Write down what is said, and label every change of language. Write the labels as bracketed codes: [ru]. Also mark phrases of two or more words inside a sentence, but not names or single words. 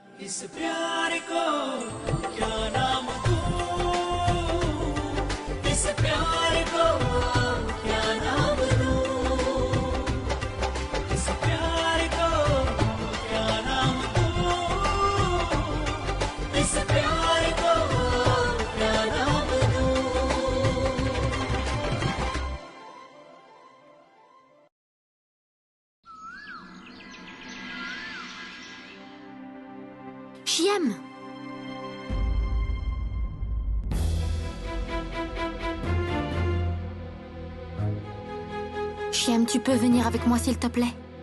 [hi] इस प्यार को क्या नाम दूं, इस प्यार को क्या नाम दूं, इस प्यार को क्या नाम दूं, इस प्यार को क्या नाम दूं। [fr] Chiem! Chiem, tu peux venir avec moi s'il te plaît?